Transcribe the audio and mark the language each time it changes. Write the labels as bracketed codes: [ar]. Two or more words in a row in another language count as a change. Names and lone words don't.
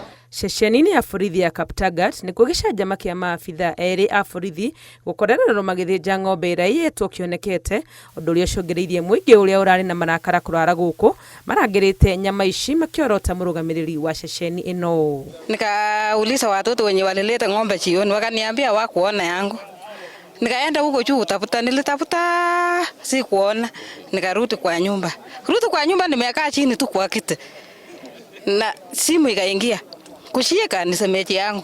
[ki] Ceceni-inĩ ya borithi ya Kaptagat nĩ gũgĩcanjama kĩa maabitha erĩ a borithi gũkorererwo magĩthĩnja ng'ombe ĩrĩa ĩiyĩtwo kĩonekete, ũndũ ũrĩa ũcũngĩrĩirie mũingĩ ũrĩa ũrarĩ na marakara kũrara gũkũ marangĩrĩte nyama ici makiorota mũrũgamĩrĩri wa ceceni ĩno. [sw] Nikauliza watoto wenye walileta ng'ombe jioni, wakaniambia wakuona yangu. Nikaenda huko juu kutafuta, nilitafuta si kuona, nikarudi kwa nyumba. Kurudi kwa nyumba nimekaa chini tu kwa kiti. Na simu ikaingia. Kushika ni semeji yangu.